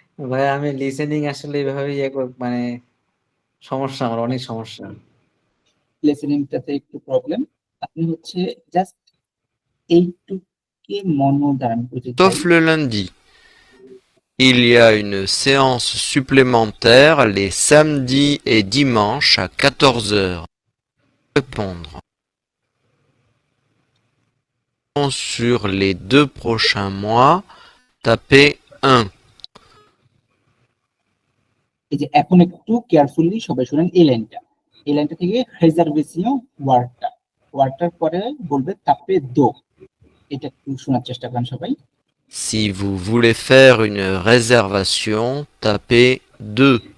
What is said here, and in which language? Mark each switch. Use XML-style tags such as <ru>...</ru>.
<bn>ভাই আমি লিসেনিং আসলে এভাবে মানে সমস্যা, আমার অনেক সমস্যা। লিসেনিংটাতে একটু প্রবলেম। আপনি হচ্ছে জাস্ট এইটুকে মনোদান করতে চাই।</bn> <fr>sauf le lundi. Il y a une séance supplémentaire les samedis et dimanches à 14 heures. Répondre. Sur les 2 prochains mois, tapez 1.</fr> <bn>এই যে এখন একটু কেয়ারফুলি সবাই শুনেন এই লাইনটা, এই লাইনটা থেকে রিজার্ভেশন ওয়ার্ডটার পরে বলবে তাপে দো। এটা একটু শোনার চেষ্টা করেন সবাই।</bn> <fr>Si vous voulez faire une réservation, tapez 2.</fr>